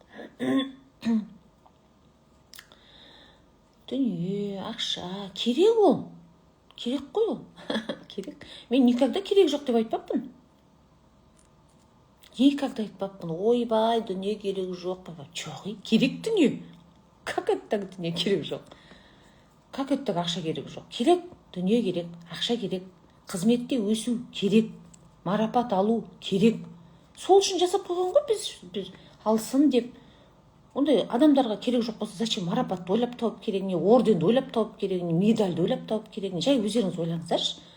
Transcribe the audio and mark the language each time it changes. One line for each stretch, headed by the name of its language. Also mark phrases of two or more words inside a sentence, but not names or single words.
Kazakh: Дүние, ақша, керек ол. Керек қой ол. Керек. Мен никогда керек жоқ деп айтпаппын. Никогда айтпаппын. Ойбай, дүние керек жоқ. Жоқ, керек дүние.
Russian: Как это
Kazakh: дүние керек жоқ?
Russian: Как это
Kazakh: ақша керек жоқ? Керек, дүние керек, ақша керек. Қызметте өсу керек. Марапат алу керек. Сол үшін жасап қойған ғой біз алсын деп. Ондай адамдарға керек жоқ болса, зачем марапатты ойлап тауып керек, не орденді ойлап тауып керек, не медальді ойлап тауып керек, не жай өздеріңіз ойлаңыздаршы.